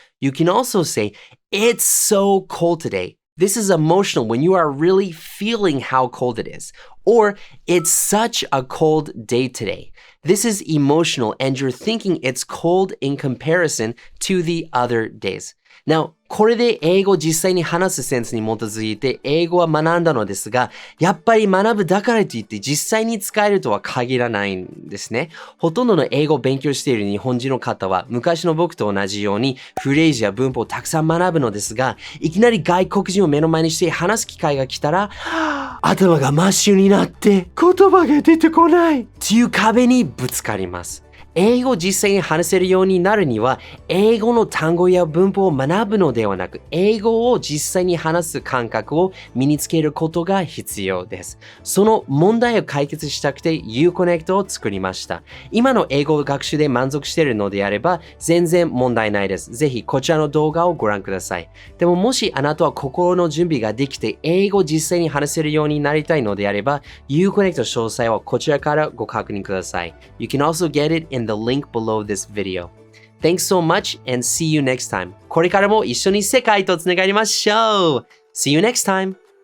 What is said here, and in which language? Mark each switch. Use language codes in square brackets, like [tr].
[en] You can also say, it's so cold today. This is emotional when you are really feeling how cold it is. Or, it's such a cold day today. This is emotional and you're thinking it's cold in comparison to the other days. [ja] Now, これで英語を実際に話すセンスに基づいて英語は学んだのですが、やっぱり学ぶだからといって実際に使えるとは限らないんですね。ほとんどの英語を勉強している日本人の方は昔の僕と同じようにフレーズや文法をたくさん学ぶのですが、いきなり外国人を目の前にして話す機会が来たら、頭が真っ白になって言葉が出てこないっていう壁にぶつかります。英語を実際に話せるようになるには、英語の単語や文法を学ぶのではなく、英語を実際に話す感覚を身につけることが必要です。その問題を解決したくて IU-Connect を作りました。今の英語学習で満足しているのであれば、全然問題ないです。ぜひこちらの動画をご覧ください。でももしあなたは心の準備ができて、英語を実際に話せるようになりたいのであれば、IU-Connect の詳細はこちらからご確認ください。 [en] You can also get it in the link below this video. Thanks so much and see you next time. [ja] これからも一緒に世界とつながりましょう. [en] See you next time.